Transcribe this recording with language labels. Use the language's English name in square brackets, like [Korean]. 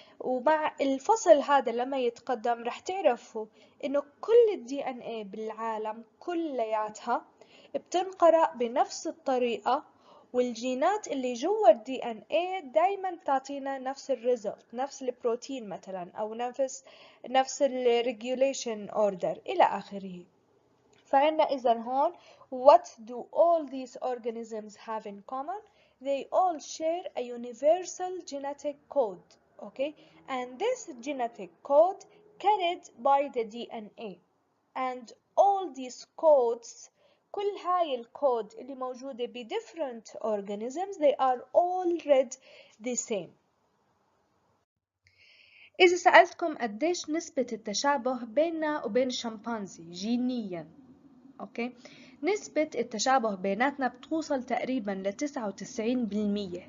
[Arabic] ومع الفصل هذا لما يتقدم رح تعرفوا انه كل الدي ان اي بالعالم كلياتها بتنقرأ بنفس الطريقة، والجينات اللي جوا الدي ان اي دايما تعطينا نفس الريزلت، نفس البروتين مثلا، او نفس الريجوليشن اوردر الى اخره. فعنا إذا هون [English] what do all these organisms have in common? They all share a universal genetic code, okay? And this genetic code carried by the DNA. And all these codes, [Arabic] كل هاي الكود اللي موجودة ب [English] different organisms, they are all read the same. [Arabic] إذا سألتكم قديش نسبة التشابه بيننا وبين الشمبانزي جينياً، اوكي، نسبة التشابه بيناتنا بتوصل تقريبا ل99%.